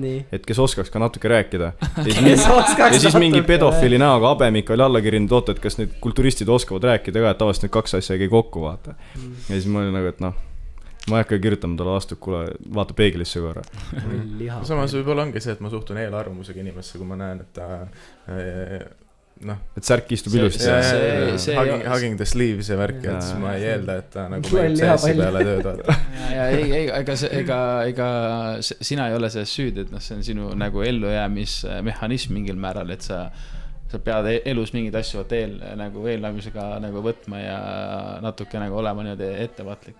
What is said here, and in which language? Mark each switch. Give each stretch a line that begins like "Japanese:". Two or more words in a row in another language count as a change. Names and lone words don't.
Estonian: Et kes oskaks ka natuke rääkida. Ja siis mingi pedofili näoga Abemik oli alla kirinud, oota, et kas need kulturistid oskavad rääkida ka, et tavaliselt need kaks asja ei käi kokku, vaata. Ja siis ma olin nagu, et noh, ma ei hakka kirjutama talle vastu, kuule, vaata peeglisse korra. Samas võib-olla ongi see, et ma suhtun eelarvamusega inimesse, kui ma näen, et ta et särk istub ilusti.
English: Hugging the sleeves
Estonian: ja värk, et siis ma ei eelda, et ta nagu CS-i peale tööd vaata. Ega sina ei ole selles süüd, et see on sinu nagu ellujäämismehhanism mingil määral, et sa pead elus mingid asju nagu eelnämisega nagu võtma ja natuke nagu olema niimoodi ettevaatlik.